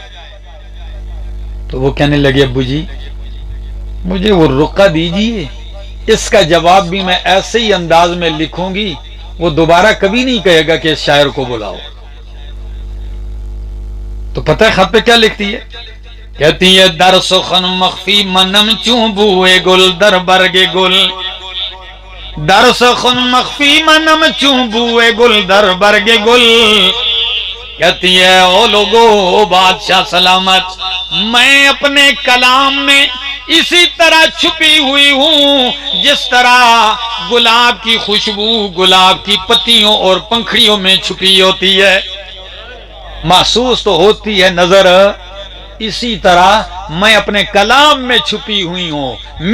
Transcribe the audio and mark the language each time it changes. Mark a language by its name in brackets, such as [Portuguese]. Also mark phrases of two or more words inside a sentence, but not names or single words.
[Urdu] تو وہ کہنے لگے ابو جی مجھے وہ رقعہ دیجئے، اس کا جواب بھی میں ایسے ہی انداز میں لکھوں گی، وہ دوبارہ کبھی نہیں کہے گا کہ اس شاعر کو بلاؤ۔ تو پتہ ہے خط پہ کیا لکھتی ہے؟ کہتی ہے [Persian] در سخن مخفی منم چوں بوئے گل در برگ گل، در سخن مخفی منم چوں بوئے گل در برگ گل۔ [Urdu] کہتی ہے او لوگو بادشاہ سلامت، میں اپنے کلام میں اسی طرح چھپی ہوئی ہوں جس طرح گلاب کی خوشبو گلاب کی پتیوں اور پنکھڑیوں میں چھپی ہوتی ہے، محسوس تو ہوتی ہے نظر، اسی طرح میں اپنے کلام میں چھپی ہوئی ہوں۔